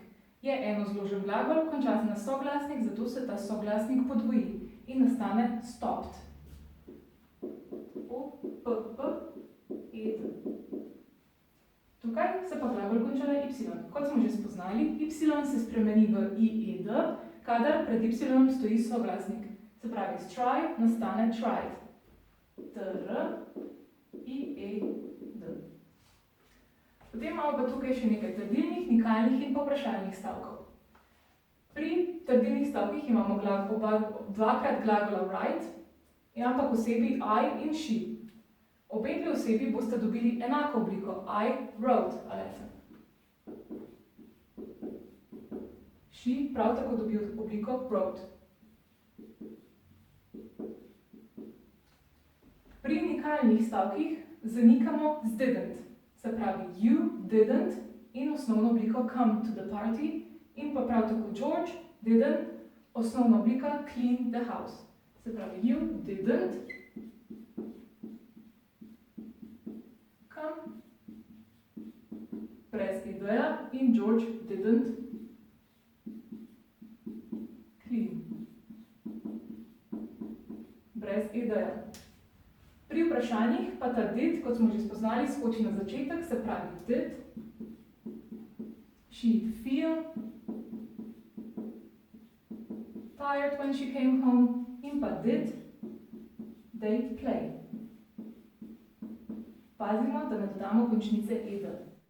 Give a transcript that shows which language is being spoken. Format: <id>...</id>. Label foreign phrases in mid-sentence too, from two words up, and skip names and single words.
<sl>Je enozložen glagol, konča se na soglasnik, zato se ta soglasnik podvoji in nastane stopped.</sl> <en>O-p-p-ed.</en> <sl>Tukaj se pa glagol konča na y. Kot smo že spoznali, y se spremeni v i-ed, kadar pred y stoji soglasnik. Se pravi, try nastane tried.</sl> <en>T-r-i-e-d.</en> <sl>Potem imamo pa tukaj še nekaj trdilnih, nikalnih in vprašalnih stavkov. Pri trdilnih stavkih imamo dvakrat glagola write, ampak osebi I in she. Obe dve osebi boste dobili enako obliko</sl> <en>I wrote a letter.</en> <sl>She prav tako dobi obliko wrote. Pri nikalnih stavkih zanikamo z didn't. Se pravi,</sl> <en>you didn't</en> <sl>in osnovno obliko</sl> <en>come to the party,</en> <sl>in pa prav tako George didn't, osnovna oblika</sl> <en>clean the house.</en> <sl>Se pravi,</sl> <en>you didn't come,</en> <sl>brez ed-ja, in George</sl> <en>didn't clean,</en> <sl>brez ed-ja. Pri vprašanjih pa ta did, kot smo že spoznali, skoči na začetek, se pravi</sl> <en>did she feel tired when she came home,</en> <sl>in pa</sl> <en>did they play.</en> <sl>Pazimo, da ne dodamo končnice ed.</sl>